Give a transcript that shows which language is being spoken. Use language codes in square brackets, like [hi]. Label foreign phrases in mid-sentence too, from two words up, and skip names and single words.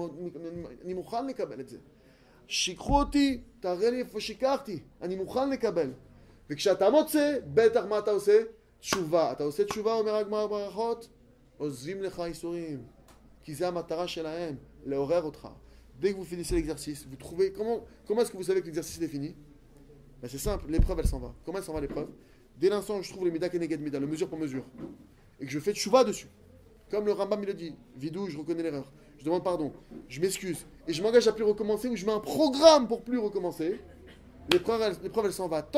[he] אני מוכן לקבל את זה. שיקחו אותי, תראה לי איפה שיקחתי. אני מוכן לקבל. וכשאתה מוצא, בטח מה אתה עושה? תשובה. אתה עושה תשובה, אומר הגמרא ברכות, עוזבים לך איסורים. כי זה המטרה שלהם, לעורר אותך. [fr] Dès que vous finissez l'exercice, vous trouvez... Comment est-ce que vous savez que l'exercice est fini? Ben c'est simple, l'épreuve elle s'en va. Comment elle s'en va l'épreuve? Dès l'instant où je trouve le [he] מידה כנגד מידה, [fr] le mesure pour mesure, et que je fais tchouva dessus, comme le Rambam il le dit, vidou, je reconnais l'erreur, je demande pardon, je m'excuse, et je m'engage à plus recommencer, ou je mets un programme pour plus recommencer, l'épreuve elle s'en va.